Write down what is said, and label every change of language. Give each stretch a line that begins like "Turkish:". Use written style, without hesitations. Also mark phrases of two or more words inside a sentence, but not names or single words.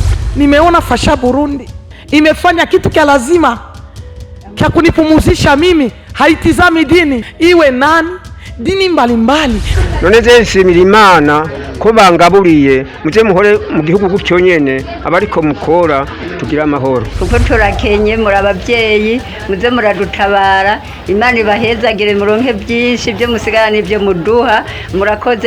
Swahili: nimeona Fasha Burundi imefanya kitu kya lazima kya kunipumuzisha mimi, haitizami dini iwe nani, dini mbalimbali.
Rundi: None je nshimira Imana ko bangaburiye muje muhore mu gihugu gutyo nyene abariko mukora tugira amahoro, kuko turakenye muri abavyeyi muze muradutabara. Imana ibahezagire muronke byinshi byo musigara n'ibyo muduha, murakoze.